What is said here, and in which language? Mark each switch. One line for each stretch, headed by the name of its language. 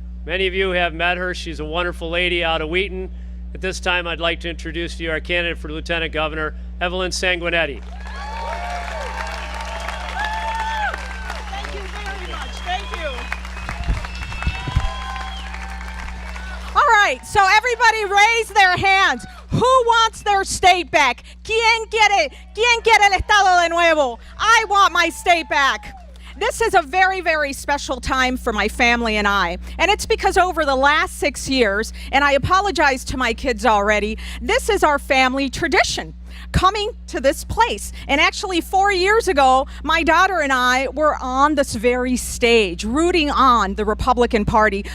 English: Many of you have met her. She's a wonderful lady out of Wheaton. At this time, I'd like to introduce to you our candidate for Lieutenant Governor, Evelyn Sanguinetti. Thank you very much. Thank you. All right, so everybody raise their hands. Who wants their state back?
Spanish: ¿Quién quiere el estado de nuevo?
English: I want my state back. This is a very, very special time for my family and I. And it's because over the last 6 years, and I apologize to my kids already, this is our family tradition, coming to this place. And actually 4 years ago, my daughter and I were on this very stage, rooting on the Republican Party.